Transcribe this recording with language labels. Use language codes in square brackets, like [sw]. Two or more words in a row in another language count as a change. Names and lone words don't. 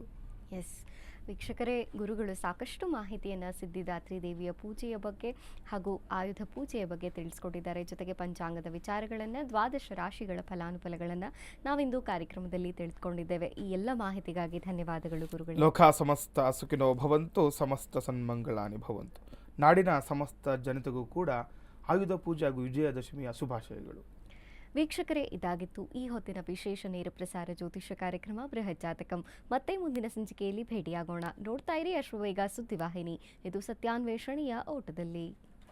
[kn] ಎಸ್ ವೀಕ್ಷಕರೇ, ಗುರುಗಳು ಸಾಕಷ್ಟು ಮಾಹಿತಿಯನ್ನು ಸಿದ್ಧಿದಾತ್ರಿ ದೇವಿಯ ಪೂಜೆಯ ಬಗ್ಗೆ ಹಾಗೂ ಆಯುಧ ಪೂಜೆಯ ಬಗ್ಗೆ ತಿಳಿಸ್ಕೊಟ್ಟಿದ್ದಾರೆ. ಜೊತೆಗೆ ಪಂಚಾಂಗದ ವಿಚಾರಗಳನ್ನು, ದ್ವಾದಶ ರಾಶಿಗಳ ಫಲಾನುಫಲಗಳನ್ನು ನಾವಿಂದು ಕಾರ್ಯಕ್ರಮದಲ್ಲಿ ತಿಳಿದುಕೊಂಡಿದ್ದೇವೆ. ಈ ಎಲ್ಲ ಮಾಹಿತಿಗಾಗಿ ಧನ್ಯವಾದಗಳು ಗುರುಗಳು. [sa] ಲೋಕ ಸಮಸ್ತ ಸುಖಿನೋ ಭವಂತು, ಸಮಸ್ತ ಸನ್ಮಂಗಳಾನಿ ಭವಂತು. [kn] ನಾಡಿನ ಸಮಸ್ತ ಜನತೆಗೂ ಕೂಡ ಆಯುಧ ಪೂಜೆ ಹಾಗೂ ವಿಜಯದಶಮಿಯ ಶುಭಾಶಯಗಳು. ವೀಕ್ಷಕರೇ, ಇದಾಗಿತ್ತು ಈ ಹೊತ್ತಿನ ವಿಶೇಷ ನೇರ ಪ್ರಸಾರ ಜ್ಯೋತಿಷ್ಯ ಕಾರ್ಯಕ್ರಮ ಬೃಹತ್ ಜಾತಕಂ. ಮತ್ತೆ ಮುಂದಿನ ಸಂಚಿಕೆಯಲ್ಲಿ ಭೇಟಿಯಾಗೋಣ. ನೋಡ್ತಾ ಇರಿ ಅಶ್ವವೇಗ ಸುದ್ದಿವಾಹಿನಿ. ಇದು ಸತ್ಯಾನ್ವೇಷಣೆಯ ಓಟದಲ್ಲಿ.